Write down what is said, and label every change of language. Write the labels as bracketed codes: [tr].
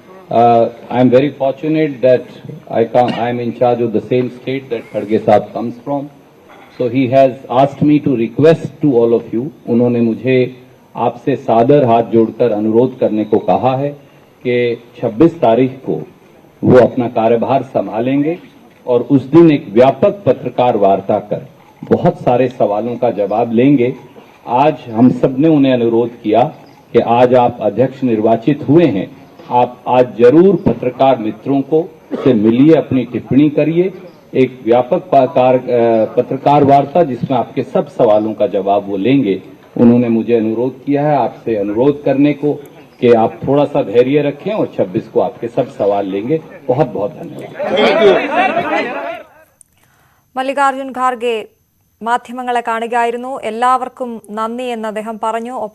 [en] I am very fortunate that I am in charge of the same state that Kharge Saab comes from. So he has asked me to request to all of you. [hi] उन्होंने मुझे आपसे सादर हाथ जोड़कर अनुरोध करने को कहा है कि 26 तारीख को वो अपना कार्यभार संभालेंगे और उस दिन एक व्यापक पत्रकार वार्ता कर बहुत सारे सवालों का जवाब लेंगे। आज हम सब ने उन्हें अनुरोध किया कि आज आप अध्यक्ष निर्वाचित हुए हैं, आप आज जरूर पत्रकार मित्रों को से मिलिए, अपनी टिप्पणी करिए, एक व्यापक पत्रकार वार्ता जिसमें आपके सब सवालों का जवाब वो लेंगे। उन्होंने मुझे अनुरोध किया है आपसे अनुरोध करने को कि आप थोड़ा सा धैर्य रखें और 26 को आपके सब सवाल लेंगे। बहुत बहुत धन्यवाद। [ml] മല്ലികാർജുൻ ഖാർഗെ മാധ്യമങ്ങളെ കാണുകയായിരുന്നു. എല്ലാവർക്കും നന്ദി എന്ന് അദ്ദേഹം പറഞ്ഞു.